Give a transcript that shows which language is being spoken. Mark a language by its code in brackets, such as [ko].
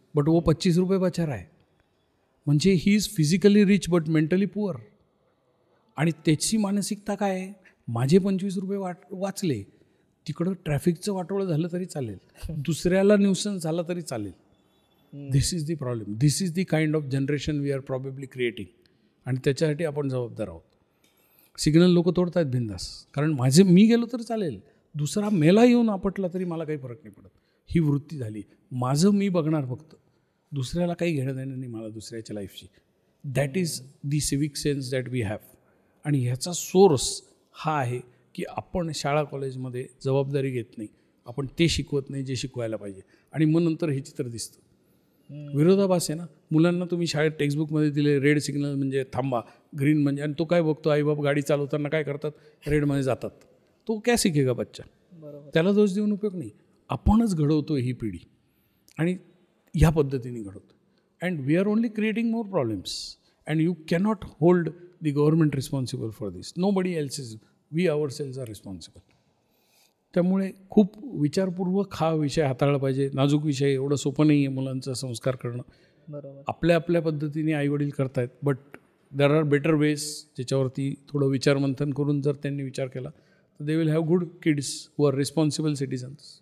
[en] but [hi] वो 25 रुपये बचा रहा है. [en] म्हणजे he is physically rich but mentally poor. [mr] आणि त्याची मानसिकता काय आहे, माझे 25 रुपये वाचले, तिकडं ट्रॅफिकचं वाटोळं झालं तरी चालेल, दुसऱ्याला न्यूसन्स झाला तरी चालेल. [en] This is the problem. This is the kind of generation we are probably creating. [mr] आणि त्याच्यासाठी आपण जबाबदार आहोत. सिग्नल लोक तोडत आहेत बिंदास, कारण मी गेलो तर चालेल, दुसरा मेला येऊन आपटला तरी मला काही फरक नाही पडत. ही वृत्ती झाली. माझं मी बघणार फक्त, दुसऱ्याला काही घेणं देणं नाही मला दुसऱ्याच्या लाईफची. [en] That is the civic sense that we have. [mr] आणि ह्याचा सोर्स हा आहे की आपण शाळा कॉलेजमध्ये जबाबदारी घेत नाही, आपण ते शिकवत नाही जे शिकवायला पाहिजे. आणि मग नंतर हे चित्र दिसतं. विरोधाभास आहे ना. मुलांना तुम्ही शाळेत टेक्स्टबुकमध्ये दिले रेड सिग्नल म्हणजे थांबा, ग्रीन म्हणजे, आणि तो काय बघतो, आईबाप गाडी चालवताना काय करतात, रेडमध्ये जातात. [hi] तो क्या शिकेगा बच्चा? [mr] त्याला दोष देऊन उपयोग नाही. आपणच घडवतो ही पिढी, आणि ह्या पद्धतीने घडवतो. [en] And we are only creating more problems. And you cannot hold the government responsible for this. Nobody else is, we ourselves are responsible. [mr] त्यामुळे खूप विचारपूर्वक हा विषय हाताळला पाहिजे. नाजूक विषय, एवढं सोपं नाही आहे मुलांचा संस्कार करणं. बरोबर. आपल्या पद्धतीने आईवडील करतायत, [en] but there are better ways [mr] ज्याच्यावरती थोडं विचारमंथन करून जर त्यांनी विचार केला तर [en] They will have good kids who are responsible citizens.